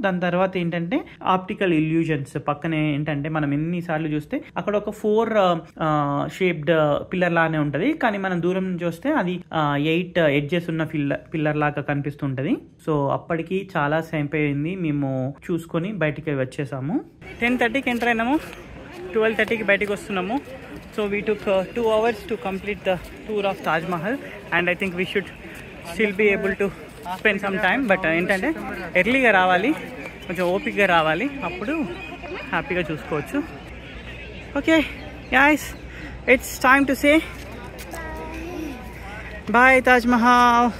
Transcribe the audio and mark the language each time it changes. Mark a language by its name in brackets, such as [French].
[Telugu] దాని తర్వాత ఏంటంటే ఆప్టికల్ ఇల్యూజన్స్ పక్కనే ఏంటంటే మనం ఎన్నిసార్లు చూస్తే అక్కడ ఒక 4 షేప్డ్ పిల్లర్ లానే ఉంటది, కానీ మనం దూరం నుంచి చూస్తే అది 8 ఎడ్జెస్ ఉన్న పిల్లర్ లాగా కనిపిస్తుంటది. సో అప్పటికి చాలా సేపు అయింది, మేము చూసుకొని బయటికి వచ్చేసాము. 10:30కి ఎంటర్ అయినాము, 12:30కి బయటికి వస్తున్నాము. [English] So we took 2 hours to complete the tour of Taj Mahal, and I think we should still be able to spend some time. [Telugu] But ఏంటంటే ఎర్లీగా రావాలి, కొంచెం ఓపికగా రావాలి, అప్పుడు హ్యాపీగా చూసుకోవచ్చు. [English] Okay guys, it's time to say bye Taj Mahal.